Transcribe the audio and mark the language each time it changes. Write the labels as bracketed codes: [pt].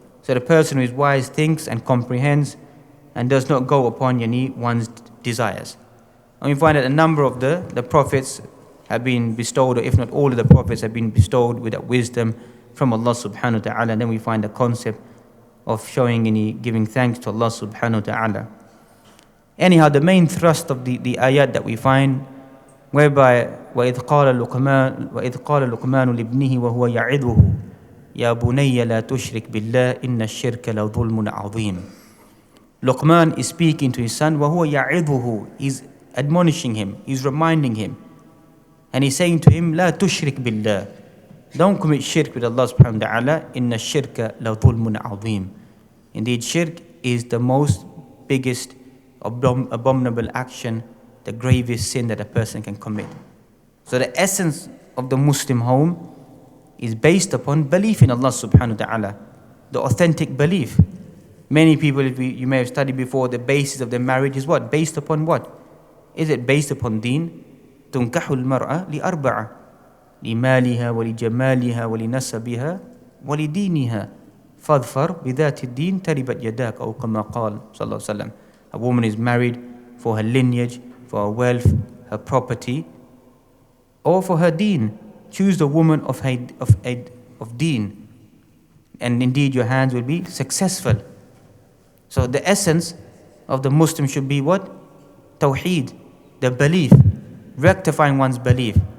[en] So the person who is wise thinks and comprehends and does not go upon one's desires. And we find that a number of the prophets have been bestowed, or if not all of the prophets have been bestowed with that wisdom from Allah subhanahu wa ta'ala. And then we find the concept of giving thanks to Allah subhanahu wa ta'ala. Anyhow, the main thrust of the ayat that we find, whereby [ar] وَإِذْ قَالَ لُقْمَانُ لِابْنِهِ وَهُوَ يَعِظُهُ يَا بُنَيَّ لَا تُشْرِكْ بِاللَّهِ إِنَّ الشِّرْكَ لَظُلْمٌ عَظِيمٌ. [en] Luqman is speaking to his son, [ar] وَهُوَ يَعِظُهُ, [en] he's admonishing him, he's reminding him. And he's saying to him, [ar] لَا تُشْرِكْ بِاللَّهِ, [en] don't commit shirk with Allah subhanahu wa ta'ala. [ar] إِنَّ الشِّرْكَ لَظُلْمٌ عَظِيمٌ. [en] Indeed, shirk is the most biggest abominable action, the gravest sin that a person can commit. So the essence of the Muslim home is based upon belief in Allah subhanahu wa ta'ala, the authentic belief. Many people, you may have studied before, the basis of their marriage is what? Based upon what? Is it based upon deen? [ar] تنكح المرأة لأربعة لمالها ولجمالها ولنسبها ولدينها فاظفر بذات الدين تربت يداك أو كما قال صلى الله عليه وسلم. [en] A woman is married for her lineage, for her wealth, her property, or for her deen. Choose the woman of deen, and indeed your hands will be successful. So the essence of the Muslim should be what? Tawheed, the belief, rectifying one's belief.